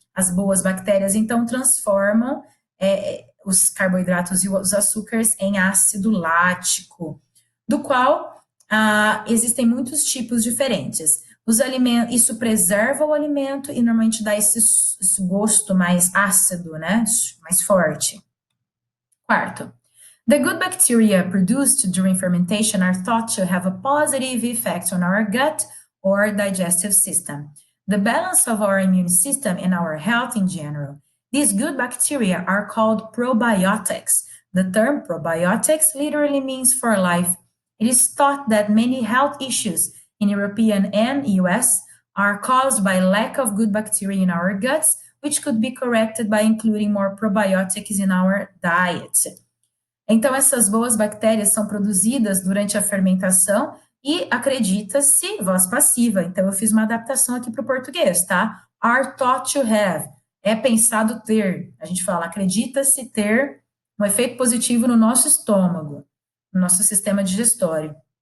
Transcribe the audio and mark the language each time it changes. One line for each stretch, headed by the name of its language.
Portuguese: As boas bactérias, então, transformam os carboidratos e os açúcares em ácido lático, do qual existem muitos tipos diferentes. Isso preserva o alimento e normalmente dá esse gosto mais ácido, né? Mais forte.
English: Quarto, the good bacteria produced during fermentation are thought to have a positive effect on our gut or digestive system, the balance of our immune system and our health in general. These good bacteria are called probiotics. The term probiotics literally means for life. It is thought that many health issues in European and US are caused by lack of good bacteria in our guts, which could be corrected by including more probiotics in our diet.
Portuguese: Então, essas boas bactérias são produzidas durante a fermentação e acredita-se, voz passiva. Então, eu fiz uma adaptação aqui para o português, tá?
English: Are thought to have.
Portuguese: É pensado ter. A gente fala, acredita-se ter um efeito positivo no nosso estômago, no nosso sistema digestório.